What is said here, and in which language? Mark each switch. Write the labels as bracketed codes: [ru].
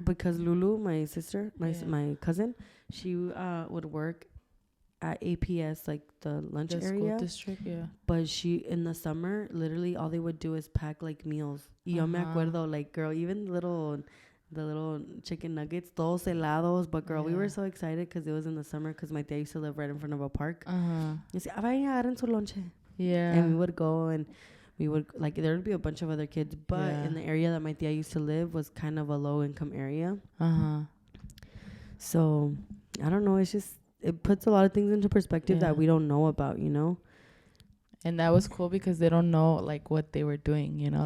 [en] Because Lulu, my sister, my cousin, she would work at APS, like the lunch area. School district, yeah. But she, in the summer, literally all they would do is pack like meals. [es] Y yo me acuerdo, [en] like, girl, even the little chicken nuggets, [es] todos helados. [en] But girl, we were so excited because it was in the summer because my dad used to live right in front of a park. [es] Y decía, vayan a dar su lonche. [en] Yeah. And we would go and we would, like, there would be a bunch of other kids. But in the area that my tia used to live was kind of a low-income area. So, I don't know. It's just, it puts a lot of things into perspective that we don't know about, you know? And that was cool because they don't know, like, what they were doing, you know?